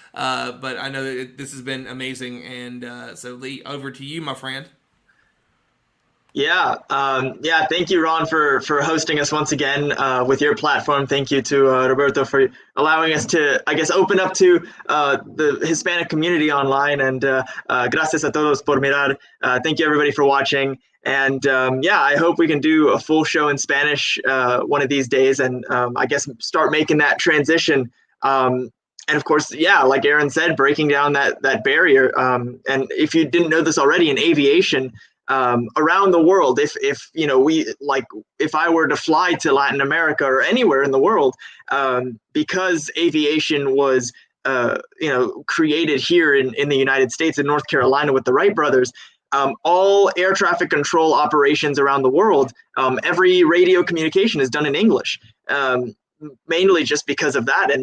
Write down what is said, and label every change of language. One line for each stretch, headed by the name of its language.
English: But I know that this has been amazing, and so Lee, over to you, my friend. Yeah, thank you, Ron, for hosting us once again with your platform. Thank you to Roberto for allowing us to, I guess, open up to the Hispanic community online.
Spanish: And gracias a todos por mirar.
English: Thank you, everybody, for watching. And I hope we can do a full show in Spanish one of these days, and I guess start making that transition. And of course, like Aaron said, breaking down that barrier. And if you didn't know this already, in aviation, around the world, if I were to fly to Latin America or anywhere in the world, because aviation was created here in the United States, in North Carolina with the Wright brothers, all air traffic control operations around the world, every radio communication is done in English, mainly just because of that.